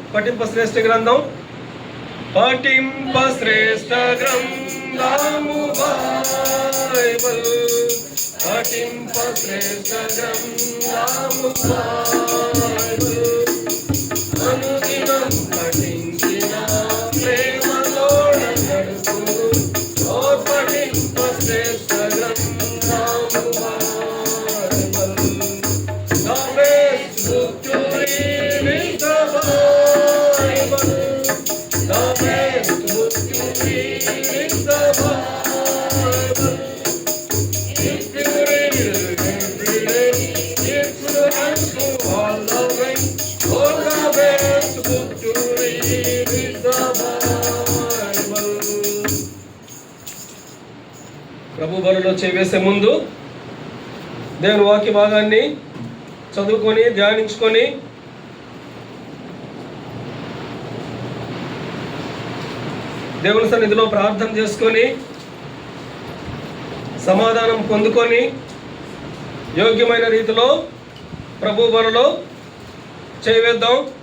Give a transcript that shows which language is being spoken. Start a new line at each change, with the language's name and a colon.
Telugu: పఠింప శ్రేష్ఠ గ్రంథం. పఠింప శ్రేష్ఠ గ్రంథము బైబిల్, పఠింప శ్రేష్ఠ గ్రంథము బైబిల్, అనుదినం పఠించిన ప్రేమతోడ నడుపు ఓ పఠింప శ్రేష్ఠ గ్రంథము Bible.
English: The best book to read is the Bible. The best book to read is the Bible. If you read it every day, it will help you all the way. Oh, the best book to read is the Bible.
Telugu: ప్రభు బలిలో చేసే ముందు దేవుని వాక్య భాగాన్ని చదువుకొని ధ్యానించుకొని దేవుని సన్నిధిలో ప్రార్థన చేసుకొని సమాధానం పొందుకొని యోగ్యమైన రీతిలో ప్రభు బలిలో చేయవేద్దాం.